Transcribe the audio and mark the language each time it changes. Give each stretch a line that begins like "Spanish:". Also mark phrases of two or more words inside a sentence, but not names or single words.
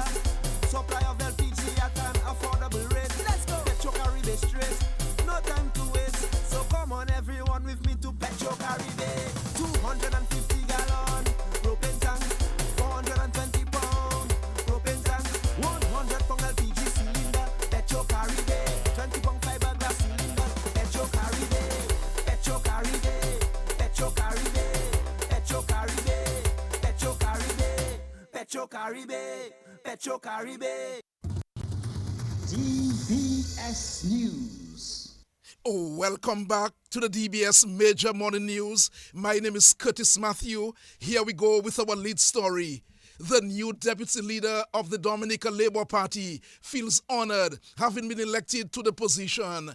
English: Supply of LPG at an affordable rate. Let's go. Petro Caribe straight. No time to waste. So come on everyone with me to Petro Caribe. 250 gallon propane tank. 420 pound propane tank. 100 pound LPG cylinder. Petro Caribe. 20 pound fiberglass cylinder. Petro Caribe. Petro Caribe. Petro Caribe. Petro Caribe. Petro Caribe. Petro Caribe. Petro Caribe. DBS News. Oh, welcome back to the DBS Major Morning News. My name is Curtis Matthew. Here we go with our lead story. The new deputy leader of the Dominica Labour Party feels honored having been elected to the position.